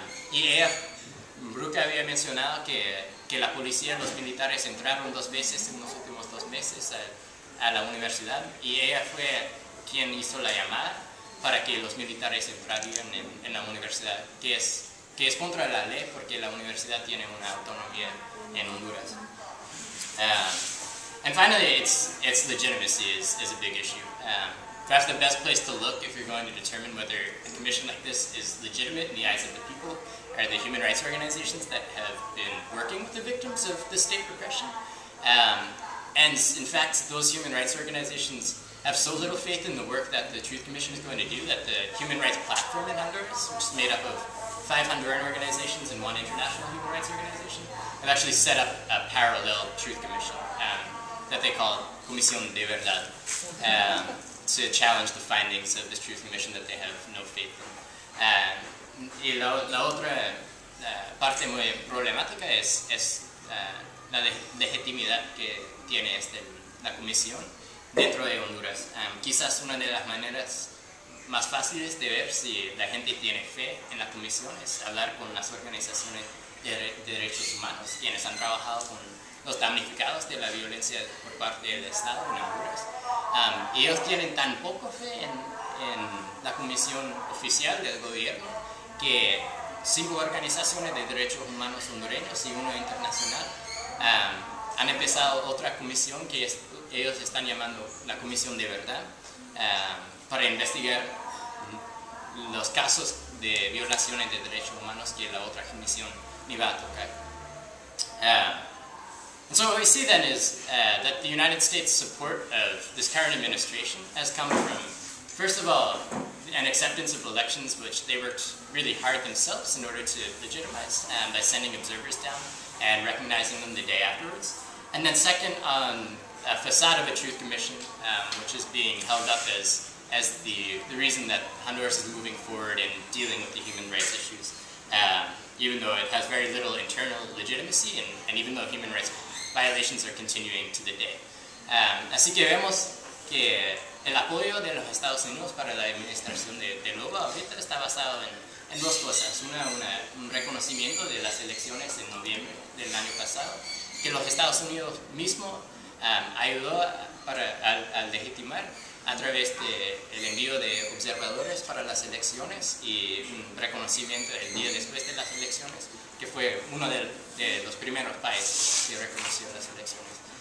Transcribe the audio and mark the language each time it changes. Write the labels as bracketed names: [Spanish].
[Spanish] Y ella, Brooke había mencionado que la policía y los militares entraron 2 veces en los últimos 2 meses a la universidad, y ella fue quien hizo la llamada para que los militares entraran en la universidad, que es contra la ley porque la universidad tiene una autonomía en Honduras. [English] And finally, its legitimacy is a big issue. Perhaps the best place to look if you're going to determine whether a commission like this is legitimate in the eyes of the people are the human rights organizations that have been working with the victims of the state repression. And in fact, those human rights organizations have so little faith in the work that the Truth Commission is going to do that the Human Rights Platform in Honduras, which is made up of 5 Honduran organizations and 1 international human rights organization, have actually set up a parallel Truth Commission that they call Comisión de Verdad, to challenge the findings of this Truth Commission that they have no faith in. [Spanish] Y la otra parte muy problemática es la legitimidad que tiene la comisión dentro de Honduras. Quizás una de las maneras más fáciles de ver si la gente tiene fe en la comisión es hablar con las organizaciones de derechos humanos, quienes han trabajado con los damnificados de la violencia por parte del Estado en Honduras. Ellos tienen tan poca fe en la comisión oficial del gobierno que 5 organizaciones de derechos humanos hondureños y 1 internacional han empezado otra comisión que ellos están llamando la Comisión de Verdad, para investigar los casos de violaciones de derechos humanos que la otra comisión ni va a tocar. [English] And so what we see then is that the United States' support of this current administration has come from, first of all, an acceptance of elections which they worked really hard themselves in order to legitimize by sending observers down and recognizing them the day afterwards. And then second, on a facade of a truth commission, which is being held up as the reason that Honduras is moving forward in dealing with the human rights issues, even though it has very little internal legitimacy and even though human rights violations are continuing to the day. [Spanish] Así que vemos que el apoyo de los Estados Unidos para la administración de Lobo ahorita está basado en dos cosas. Un reconocimiento de las elecciones en noviembre del año pasado, que los Estados Unidos mismo ayudó a legitimar a través del envío de observadores para las elecciones y un reconocimiento el día después de las elecciones, que fue uno de los primeros países que reconoció las elecciones.